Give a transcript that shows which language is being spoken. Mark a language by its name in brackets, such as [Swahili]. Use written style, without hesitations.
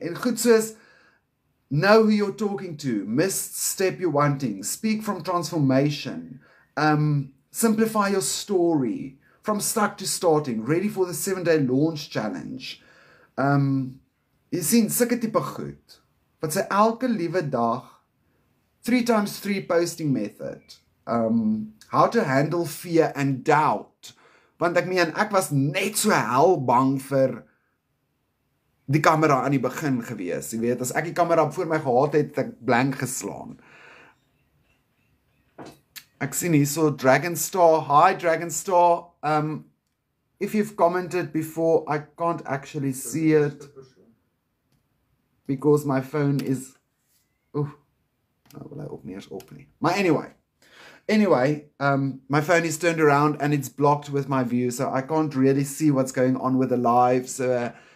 [English] En goed soos, know who you're talking to, missed step you're wanting, speak from transformation, simplify your story, from stuck to starting, ready for the 7-day launch challenge. [Afrikaans] Jy sien, sulke tipe goed, wat sy elke liewe dag, 3x3 posting method, how to handle fear and doubt, want ek meen, ek was net so hel bang vir die kamera aan die begin gewees, jy weet, as ek die kamera voor my gehad het, ek blank geslaan. [English] Ek sien hier so, Dragonstar, hi Dragonstar, if you've commented before, I can't actually see it, because my phone is, nou wil hy ook nie eens op nie, maar anyway, my phone is turned around and it's blocked with my view, so I can't really see what's going on with the live, so